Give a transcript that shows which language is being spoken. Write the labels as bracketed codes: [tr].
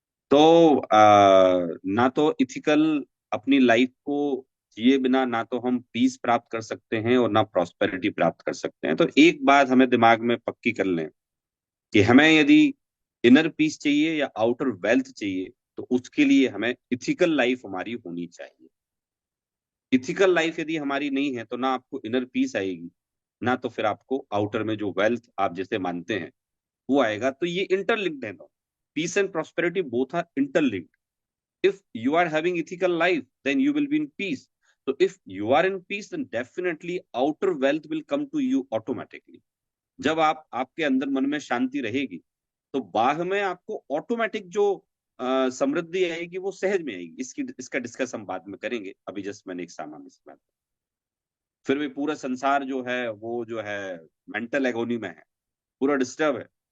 [hi] तो ना तो इथिकल अपनी लाइफ को जिए बिना ना तो हम पीस प्राप्त कर सकते हैं और ना प्रॉस्पेरिटी प्राप्त कर सकते हैं। तो एक बात हमें दिमाग में पक्की कर लें कि हमें यदि इनर पीस चाहिए या आउटर वेल्थ चाहिए, तो उसके लिए हमें इथिकल लाइफ हमारी होनी चाहिए। इथिकल लाइफ यदि हमारी नहीं है तो ना आपको इनर पीस आएगी, ना तो फिर आपको आउटर में जो वेल्थ आप जिसे मानते हैं वो आएगा। तो ये इंटरलिंक्ड है। [en] Peace and prosperity both are interlinked. if you are having ethical life then you will be in peace. So if you are in peace then definitely outer wealth will come to you automatically. [hi] जब आप आपके अंदर मन में शांति रहेगी तो बाहर में आपको ऑटोमेटिक जो समृद्धि आएगी वो सहज में आएगी। इसका डिस्कस हम बाद में करेंगे, अभी जस्ट मैंने एक सामान्य सी बात। फिर भी पूरा संसार जो है वो जो है मेंटल एगोनी में है, पूरा डिस्टर्ब है।